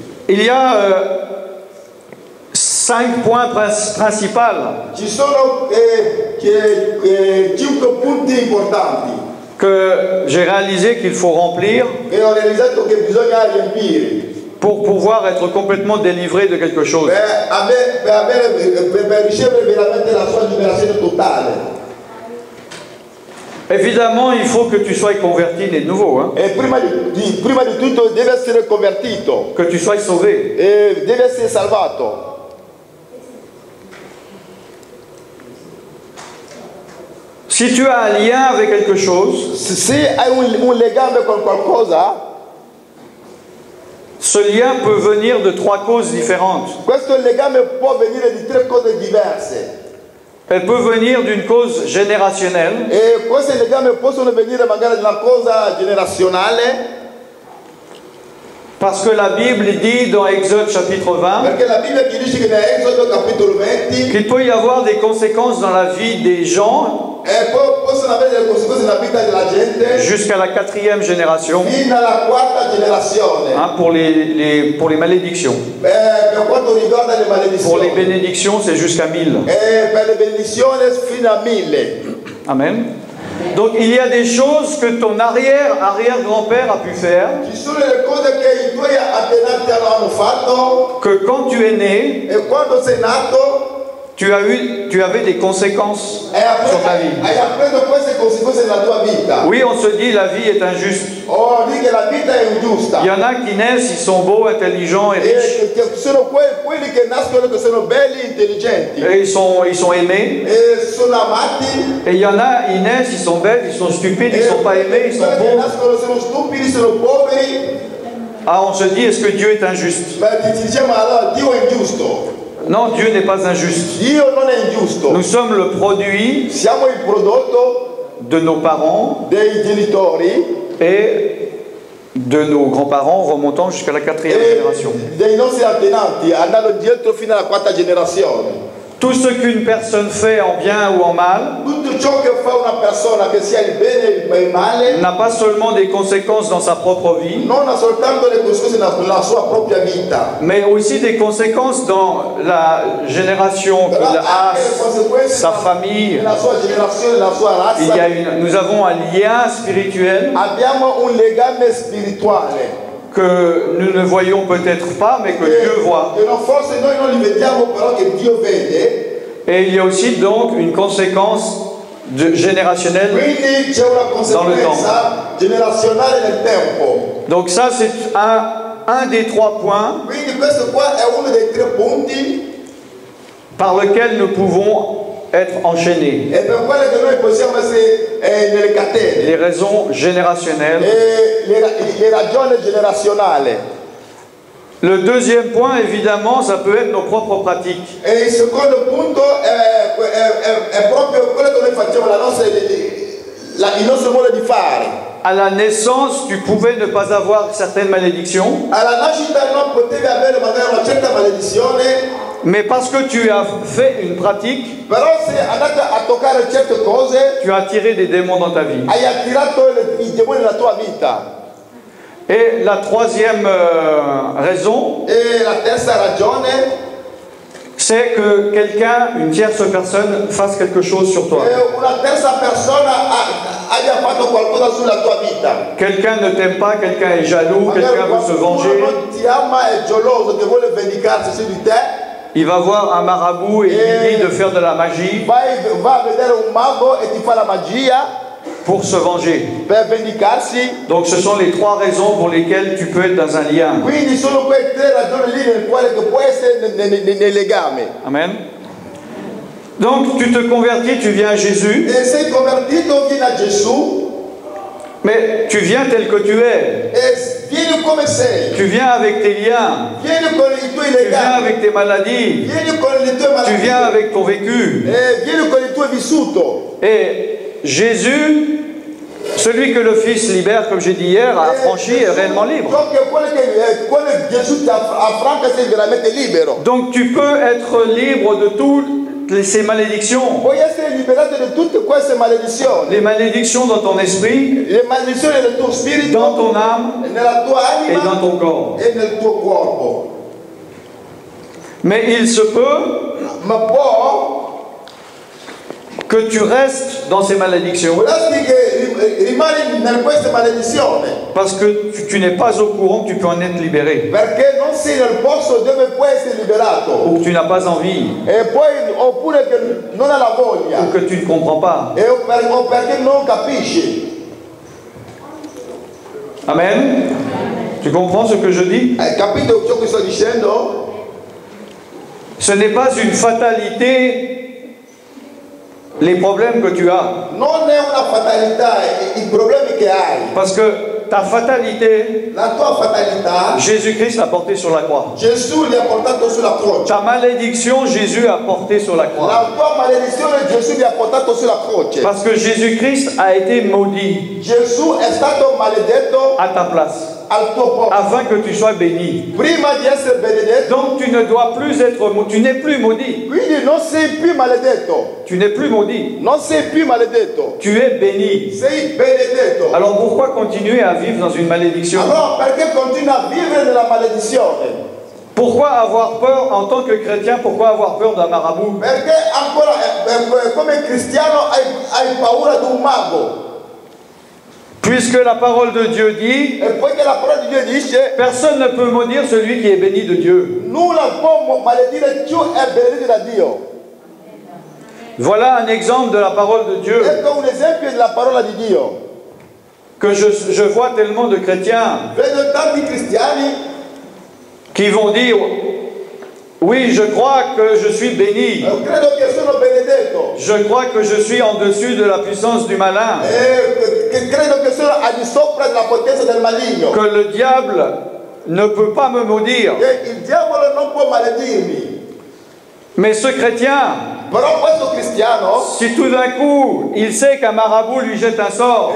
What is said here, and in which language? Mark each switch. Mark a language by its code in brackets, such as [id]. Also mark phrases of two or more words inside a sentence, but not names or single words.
[fr] il y a 5 points principaux [it] Ci sono 5 punti importanti [fr] que j'ai réalisé qu'il faut remplir [it] che ho realizzato che bisogna riempire [fr] pour pouvoir être complètement délivré de quelque chose. [it] per ricevere veramente la sua liberazione totale. [fr] Évidemment, il faut que tu sois converti de nouveau, hein? [it] E prima di tutto deve essere convertito [fr] Que tu sois sauvé. [it] e deve essere salvato. [fr] Si tu as un lien avec quelque chose, [it] Se hai un legame con qualcosa, [fr] ce lien peut venir de 3 causes différentes. [it] questo legame può venire di 3 cose diverse. [fr] Elle peut venir d'une cause générationnelle, [it] E questi legami possono venire magari da una cosa generazionale, [fr] parce que la Bible dit dans Exode chapitre 20 [it] perché la Bibbia ci dice che da Esodo capitolo 20 [fr] qu'il peut y avoir des conséquences dans la vie des gens [it] possono avere delle conseguenze nella vita della gente [fr] jusqu'à la 4e génération, [it] fino alla 4ª generazione. [fr] hein, pour les malédictions. [it] Per quanto riguarda le [fr] Pour les [it] maledizioni, [fr] bénédictions, c'est jusqu'à 1000. [it] e per le benedizioni fino a 1000. [fr] Amen. Donc il y a des choses que ton arrière-grand-père a pu faire, [it] Ci sono le cose che i tuoi antenati hanno fatto [fr] que quand tu es né, [it] e quando sei nato [fr] tu avais des conséquences sur ta vie. [it] hai appreso queste conseguenze nella tua vita. [fr] Oui, on se dit la vie est injuste. [it] Oh, di che la vita è ingiusta. [fr] Il y en a qui naissent, ils sont beaux, intelligents et riches, [it] E che sono quelli che nascono che sono belli, intelligenti [fr] et ils sont aimés. [it] e sono amati. [fr] Et il y en a, ils naissent, ils sont bêtes, ils sont stupides, ils sont pas aimés, ils sont [it] quelli che [fr] pauvres. [it] nascono sono stupidi, sono poveri. [fr] Ah, on se dit, est-ce que Dieu est injuste? [it] Ma ti diciamo allora Dio è ingiusto. [fr] Non, Dieu n'est pas injuste. [it] Dio non è ingiusto. [fr] Nous sommes le produit [it] Siamo il prodotto [fr] de nos parents [it] dei genitori [fr] et de nos grands-parents remontant jusqu'à la 4e génération. [it] dei nostri antenati, andando dietro fino alla 4ª generazione. [fr] Tout ce qu'une personne fait en bien ou en mal [it] Tutto ciò che fa una persona, che sia il bene o il male, [fr] n'a pas seulement des conséquences dans sa propre vie, [it] non ha soltanto le conseguenze nella sua propria vita, [fr] mais aussi des conséquences dans la génération qu'il [it] però [fr] a, [it] anche le conseguenze [fr] sa famille. [it] nella sua generazione, nella sua [fr] Il y [it] razza. [fr] a nous avons un lien spirituel [it] Abbiamo un legame spirituale [fr] que nous ne voyons peut-être pas, mais que Dieu voit. [it] che forse noi non li vediamo, però che Dio vede. [fr] Et il y a aussi donc une conséquence générationnelle. [it] Quindi c'è una conseguenza generazionale nel tempo. [fr] Donc ça, c'est un des 3 points [it] Quindi questo qua è uno dei 3 punti [fr] par lesquels nous pouvons être enchaînés. [it] e per quello che noi possiamo essere nelle catene. [fr] Les raisons générationnelles. [it] E le ragioni generazionali. [fr] Le deuxième point, évidemment, ça peut être nos propres pratiques. [it] E il secondo punto è proprio quello che noi facciamo, il nostro modo di fare. [fr] À la naissance, tu pouvais ne pas avoir certaines malédictions, [it] Alla nascita non potevi avere magari una certa maledizione, [fr] mais parce que tu as fait une pratique, [it] però se andate a toccare certe cose, [fr] tu as attiré des démons dans ta vie. [it] hai attirato i demoni nella tua vita. [fr] Et la troisième raison, [it] E la terza ragione [fr] c'est que quelqu'un, une tierce personne, fasse quelque chose sur toi. [it] è una terza persona abbia fatto qualcosa sulla tua vita. [fr] Quelqu'un ne t'aime pas, quelqu'un est jaloux, quelqu'un veut se venger. [it] non ti ama, è geloso, che vuole vendicarsi su di te. [fr] Il va voir un marabout et il lui dit de faire de la magie [it] Va a vedere un mago e ti fa la magia [fr] pour se venger. [it] per vendicarsi. [fr] Donc ce sont les 3 raisons pour lesquelles tu peux être dans un lien. [it] Quindi sono quelle 3 ragioni lì nel quale che può essere nel legame. [fr] Amen. Donc tu te convertis, tu viens à Jésus, [it] E sei convertito, vieni a Gesù [fr] mais tu viens tel que tu es. [it] e vieni come sei. [fr] Tu viens avec tes liens, [it] Vieni con i tuoi [fr] tu viens [it] legami. [fr] avec tes maladies, [it] Vieni con le tue [fr] tu [it] malattie. [fr] viens avec ton vécu. [it] E vieni con il tuo vissuto. [fr] Et Jésus, celui que le Fils libère, comme j'ai dit hier, a affranchi est réellement libre. [it] Quello che Gesù ti affranca, sei veramente libero. [fr] Donc tu peux être libre de toutes ces malédictions. [it] Puoi essere liberato da tutte queste maledizioni. [fr] Les malédictions dans ton esprit, [it] Le maledizioni nel tuo spirito, [fr] dans ton âme [it] nella tua [fr] et [it] anima [fr] dans ton corps. [it] e nel tuo corpo. [fr] Mais il se peut [it] Ma può [fr] que tu restes dans ces malédictions [it] darsi che rimani in questa maledizione [fr] parce que tu n'es pas au courant que tu peux en être libéré [it] perché non sei nel posto dove puoi essere liberato [fr] ou que tu n'as pas envie [it] e poi oppure che non hai la voglia [fr] ou que tu ne comprends pas. [it] o perché non capisci. [fr] Amen. Tu comprends ce que je dis? [it] Hai capito ciò che sto dicendo? [fr] Ce n'est pas une fatalité les problèmes que tu as. [it] Non è una fatalità i problemi che hai. [fr] Parce que ta fatalité, [it] La tua fatalità [fr] Jésus-Christ l'a portée sur la croix. [it] Gesù li ha portato sulla croce. [fr] Ta malédiction, Jésus a portée sur la croix. [it] La tua maledizione Gesù li ha portato sulla croce. [fr] Parce que Jésus-Christ a été maudit [it] Gesù è stato maledetto [fr] à ta place, [it] al tuo posto. [fr] afin que tu sois béni. [it] Prima di essere benedetto, [fr] Donc tu ne dois plus être tu n'es plus maudit. [it] quindi non sei più maledetto. [fr] Tu n'es plus maudit. [it] Non sei più maledetto. [fr] Tu es béni. [it] Sei benedetto. [fr] Alors pourquoi continuer à vivre dans une malédiction? [it] Allora perché continui a vivere nella maledizione? [fr] Pourquoi avoir peur en tant que chrétien? Pourquoi avoir peur d'un marabout? [it] Perché ancora come cristiano hai paura di un mago? [fr] Puisque la parole de Dieu dit, [it] E poiché la parola di Dio dice [fr] personne ne peut maudire celui qui est béni de Dieu. [it] nulla può maledire chi è benedetto da Dio. [fr] Voilà un exemple de la parole de Dieu [it] Ecco un esempio della parola di Dio. [fr] que je vois tellement de chrétiens [it] Vedo tanti cristiani [fr] qui vont dire, oui, je crois que je suis béni. [it] credo che sono benedetto. [fr] Je crois que je suis en dessus de la puissance du malin. [it] Credo che sono al di sopra della potenza del maligno. [fr] Que le diable ne peut pas me maudire. [it] Che il diavolo non può maledirmi. [fr] Mais ce chrétien, [it] Però questo cristiano, [fr] si tout d'un coup il sait qu'un marabout lui jette un sort,